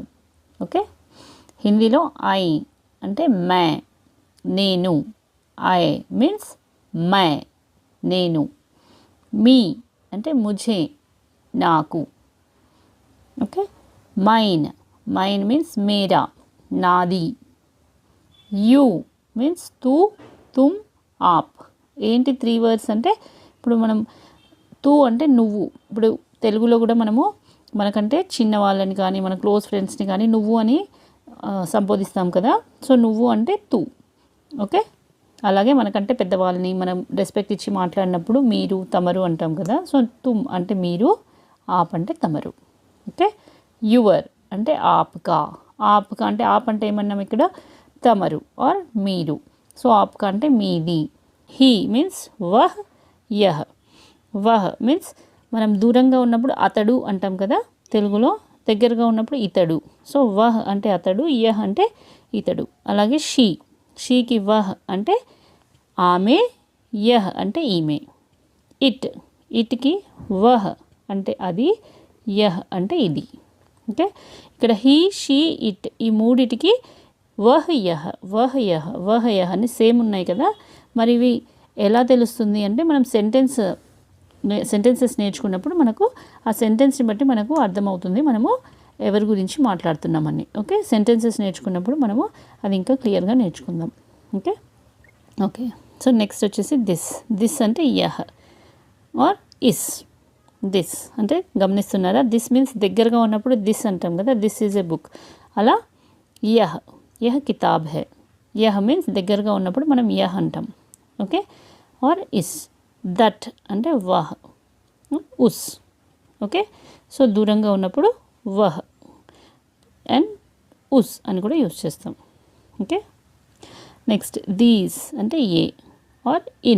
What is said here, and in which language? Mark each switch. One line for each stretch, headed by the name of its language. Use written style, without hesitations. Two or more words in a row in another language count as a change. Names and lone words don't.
Telugu: ఓకే, హిందీలో ఐ అంటే మే, నేను.
English: I means
Telugu: మే, నేను. మీ అంటే ముఝే, నాకు. ఓకే,
English: mine, mine means
Telugu: మేరా, నాది.
English: you means
Hindi: तू, तुम, आप.
Telugu: ఏంటి 3 వర్డ్స్ అంటే, ఇప్పుడు మనం తూ అంటే నువ్వు. ఇప్పుడు తెలుగులో కూడా మనము మనకంటే చిన్న వాళ్ళని కానీ మన
English: close friends
Telugu: కానీ నువ్వు అని సంబోధిస్తాం కదా. సో నువ్వు అంటే తూ. ఓకే, అలాగే మనకంటే పెద్దవాళ్ళని మనం రెస్పెక్ట్ ఇచ్చి మాట్లాడినప్పుడు మీరు, తమరు అంటాం కదా. సో తుమ్ అంటే మీరు, ఆప్ అంటే తమరు. ఓకే, యువర్ అంటే ఆప్కా, ఆప్కా అంటే ఆప్ అంటే ఏమన్నాం ఇక్కడ తమరు ఆర్ మీరు. సో ఆప్కా అంటే మీది.
English: he means
Hindi: वह, यह.
Telugu: వహ్ మీన్స్ మనం దూరంగా ఉన్నప్పుడు అతడు అంటాం కదా తెలుగులో, దగ్గరగా ఉన్నప్పుడు ఇతడు. సో వహ్ అంటే అతడు, యహ్ అంటే ఇతడు. అలాగే షీ, షీకి వహ్ అంటే ఆమె, యహ్ అంటే ఈమె. ఇట్, ఇట్కి వహ్ అంటే అది, యహ్ అంటే ఇది. ఓకే, ఇక్కడ
English: he, she, it
Telugu: ఈ మూడిటికి
Hindi: वह यह, वह यह, वह यह
Telugu: అని సేమ్ ఉన్నాయి కదా. మరి ఇవి ఎలా తెలుస్తుంది అంటే మనం సెంటెన్సెస్ నేర్చుకున్నప్పుడు మనకు ఆ సెంటెన్స్ని బట్టి మనకు అర్థమవుతుంది మనము ఎవరి గురించి మాట్లాడుతున్నామని. ఓకే, సెంటెన్సెస్ నేర్చుకున్నప్పుడు మనము అది ఇంకా క్లియర్గా నేర్చుకుందాం.
English: okay okay so next వచ్చేసి దిస్.
Telugu: దిస్ అంటే యహ్ ఆర్ ఇస్. దిస్ అంటే గమనిస్తున్నారా,
English: this means
Telugu: దగ్గరగా ఉన్నప్పుడు దిస్ అంటాం కదా,
English: this is a book.
Hindi: అలా यह, यह किताब है.
Telugu: యహ్ మీన్స్ దగ్గరగా ఉన్నప్పుడు మనం యహ్ అంటాం.
English: okay, or
Telugu: ఇస్. దట్ అంటే
Hindi: वह, उस.
Telugu: ఓకే, సో దూరంగా ఉన్నప్పుడు వహ్ అండ్ ఉస్ అని కూడా యూజ్ చేస్తాం.
English: okay, next these
Telugu: అంటే ఏ ఆర్ ఇన్.